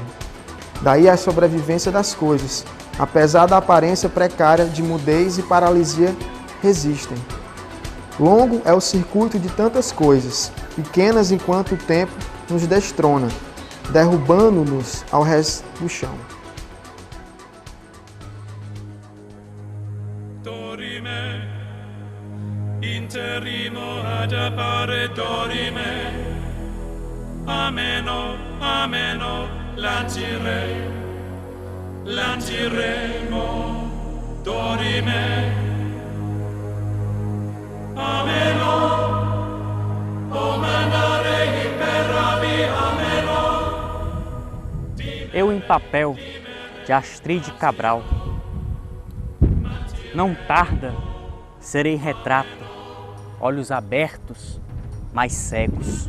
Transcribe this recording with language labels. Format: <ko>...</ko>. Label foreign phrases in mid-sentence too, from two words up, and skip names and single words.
<pt>Daí a sobrevivência das coisas, apesar da aparência precária de mudez e paralisia, resistem. Longo é o circuito de tantas coisas, pequenas enquanto o tempo nos destrona, derrubando-nos ao resto do chão. Dorime, interrimo ad appare dorime, ameno, ameno, lancirei, lanciremo, dorime. Eu em papel, de Astrid Cabral. Não tarda, serei retrato, olhos abertos, mas cegos.</pt>